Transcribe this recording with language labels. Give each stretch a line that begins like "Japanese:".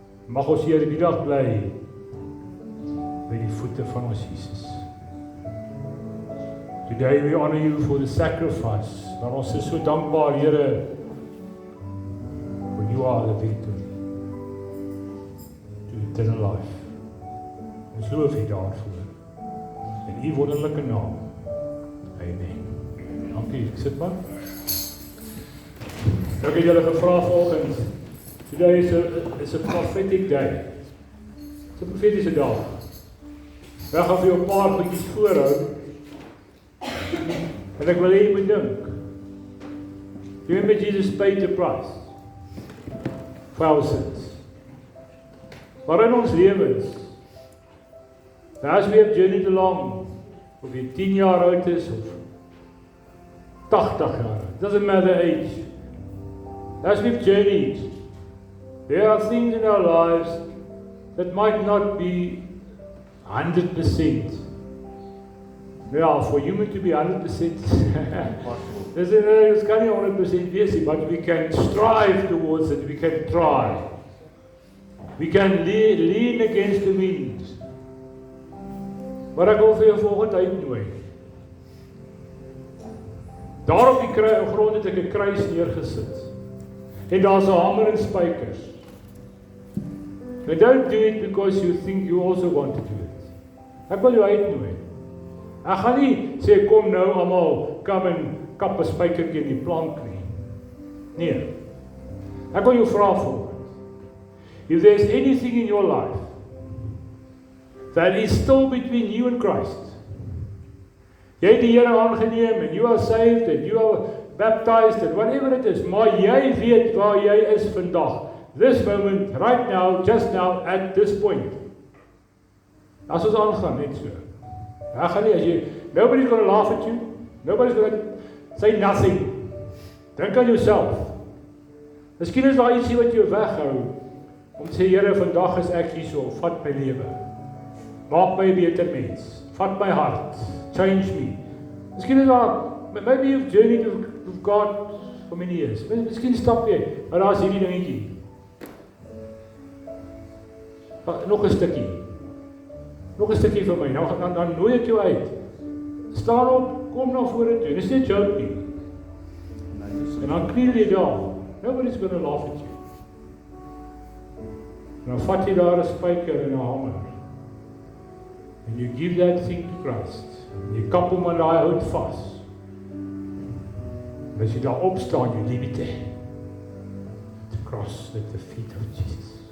Afrikaans: Mag ons hier die dag bly by die voete van ons Jesus.
English: Today we honor You for the sacrifice.
Afrikaans: Maar ons is so dankbaar,
English: Here, for You are the victory to eternal life.
Afrikaans: Ons loof U daarvoor. In U wonderlike naam. Amen. Dankie, ek sit maar. Ek het julle gevra vanoggend.
English: Today is a prophetic day.
Afrikaans: It's a profetiese dag. Ek gaan vir jou 'n paar goedjies voorhou. En ek wil hê jy moet dink.
English: You remember Jesus paid the price for our sins.
Afrikaans: Maar in ons lewens,
English: as we have journeyed along,
Afrikaans: of jy 10 jaar oud is, of 80 jaar,
English: it doesn't matter age. As we've journeyed, there are things in our lives that might not be 100%. Ja, for human to be 100%,
Afrikaans: dit kan nie 100% wees nie,
English: but we can strive towards it, we can try. We can lean against the wind.
Afrikaans: Maar ek wil vir jou volgende uitnooi. Daar op die grond het ek 'n kruis neergesit. En daar's 'n hamer en spykers.
English: But don't do it because you think you also want to do it.
Afrikaans: Ek wil jou uitnooi. Ek gaan nie sê kom nou almal kom en kap 'n spyker teen die plank nie. Nee. Ek wil jou vra volgende.
English: If there's anything in your life that is still between you and Christ,
Afrikaans: jy het die Here aangeneem
English: and you are saved and you are baptized and whatever it is,
Afrikaans: maar jy weet waar jy is vandag.
English: This moment, right now, just now, at this point.
Afrikaans: As ons aangaan, net so. Ek gaan nie, as jy,
English: nobody's going to laugh at you, nobody's going to say nothing.
Afrikaans: Dink aan jouself. Miskien is daar ietsie wat jou weghou, om te sê, Here, vandag is ek hierso, vat my lewe. Maak my 'n beter mens. Vat my hart.
English: Change me.
Afrikaans: Miskien is daar,
English: maybe you've journeyed with God for many years.
Afrikaans: Miskien stap jy, maar daar is hierdie dingetjie. Nog 'n stukkie. Nog 'n stukkie vir my. Nou dan nooi ek jou uit. Staan op, kom na vore toe. Dis nie 'n joke nie. En dan kniel jy daar.
English: Nobody's going to laugh at you.
Afrikaans: En dan vat jy daar 'n spyker en 'n hamer.
English: And you give that thing to Christ.
Afrikaans: En jy kap hom aan daai hout vas. En as jy daar opstaan,
English: you leave it there. The cross at the feet of Jesus.